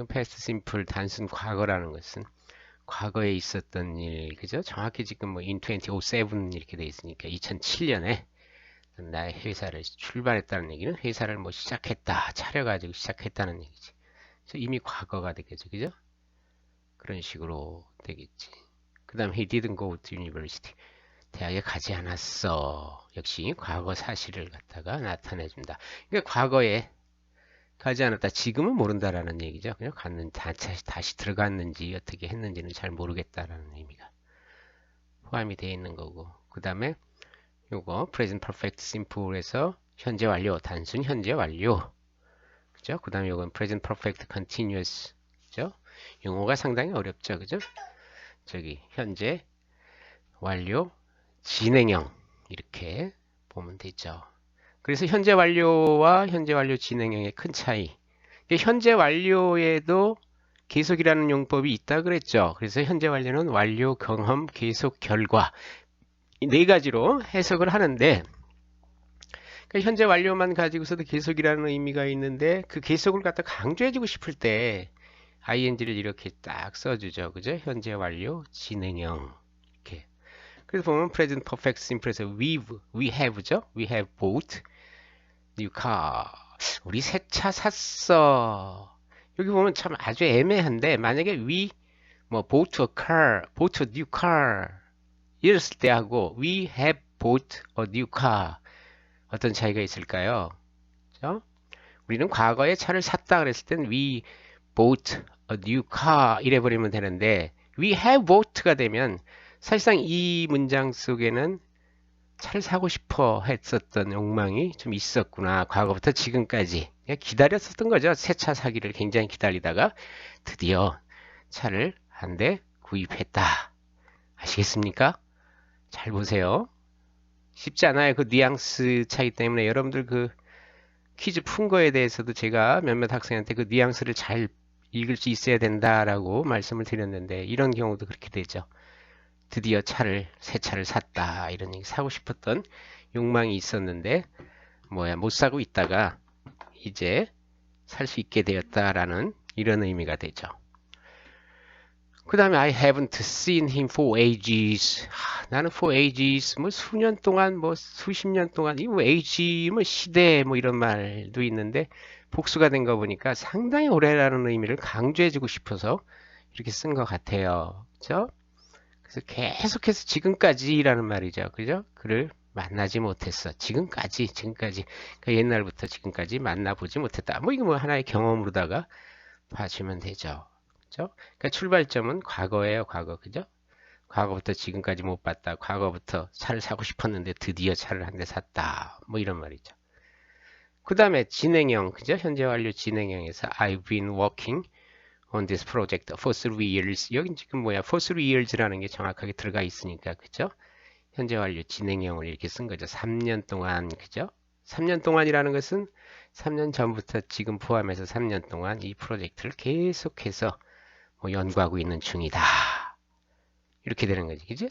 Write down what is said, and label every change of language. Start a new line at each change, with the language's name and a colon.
Korean: 패스트 심플 단순 과거라는 것은 과거에 있었던 일, 그죠? 정확히 지금 뭐
English: in 2007
Korean: 이렇게 돼 있으니까 2007년에 나의 회사를 출발했다는 얘기는 회사를 뭐 시작했다, 차려가지고 시작했다는 얘기지. 그래서 이미 과거가 되겠죠, 그죠? 그런 식으로 되겠지. 그 다음
English: he didn't go to university.
Korean: 대학에 가지 않았어. 역시 과거 사실을 갖다가 나타내준다. 그러니까 과거에 가지 않았다. 지금은 모른다라는 얘기죠. 그냥 다시 들어갔는지 어떻게 했는지는 잘 모르겠다라는 의미가 포함이 되어 있는 거고. 그 다음에 요거
English: present perfect simple
Korean: 에서 현재 완료, 단순 현재 완료. 그죠? 그 다음에 요건
English: present perfect continuous.
Korean: 그죠? 용어가 상당히 어렵죠. 그죠? 현재 완료 진행형 이렇게 보면 되죠. 그래서 현재 완료와 현재 완료 진행형의 큰 차이. 현재 완료에도 계속이라는 용법이 있다 그랬죠. 그래서 현재 완료는 완료, 경험, 계속, 결과 이 네 가지로 해석을 하는데 현재 완료만 가지고서도 계속이라는 의미가 있는데 그 계속을 갖다 강조해주고 싶을 때 ing를 이렇게 딱 써주죠. 그죠? 현재 완료 진행형 이렇게. 그래서 보면
English: present perfect simple
Korean: 에서
English: we have
Korean: 죠.
English: we have bought new car.
Korean: 우리 새 차 샀어. 여기 보면 참 아주 애매한데 만약에
English: we bought a car, bought a new car
Korean: 이랬을 때 하고
English: we have bought a new car
Korean: 어떤 차이가 있을까요? 그죠? 우리는 과거에 차를 샀다 그랬을 땐
English: we bought a new car
Korean: 이래 버리면 되는데
English: we have bought
Korean: 가 되면 사실상 이 문장 속에는 차를 사고 싶어 했었던 욕망이 좀 있었구나. 과거부터 지금까지 기다렸었던 거죠. 새 차 사기를 굉장히 기다리다가 드디어 차를 한 대 구입했다. 아시겠습니까? 잘 보세요. 쉽지 않아요. 뉘앙스 차이 때문에 여러분들 퀴즈 푼 거에 대해서도 제가 몇몇 학생한테 뉘앙스를 잘 읽을 수 있어야 된다라고 말씀을 드렸는데 이런 경우도 그렇게 되죠. 드디어 새 차를 샀다. 이런 얘기 사고 싶었던 욕망이 있었는데 못 사고 있다가 이제 살 수 있게 되었다라는 이런 의미가 되죠. 그 다음에
English: I haven't seen him for ages.
Korean: 나는
English: for ages
Korean: 수년 동안 수십 년 동안 이 age 시대 이런 말도 있는데 복수가 된 거 보니까 상당히 오래라는 의미를 강조해주고 싶어서 이렇게 쓴 것 같아요. 그죠? 그래서 계속해서 지금까지라는 말이죠. 그죠? 그를 만나지 못했어. 지금까지. 그러니까 옛날부터 지금까지 만나보지 못했다. 이거 하나의 경험으로다가 봐주면 되죠. 그죠? 그러니까 출발점은 과거예요, 과거. 그죠? 과거부터 지금까지 못 봤다. 과거부터 차를 사고 싶었는데 드디어 차를 한 대 샀다. 이런 말이죠. 그 다음에 진행형, 그죠? 현재 완료 진행형에서
English: I've been working on this project for 3 years.
Korean: 여긴 지금
English: for 3 years
Korean: 라는 게 정확하게 들어가 있으니까, 그죠? 현재 완료 진행형을 이렇게 쓴 거죠. 3년 동안, 그죠? 3년 동안이라는 것은 3년 전부터 지금 포함해서 3년 동안 이 프로젝트를 계속해서 연구하고 있는 중이다. 이렇게 되는 거지. 그죠?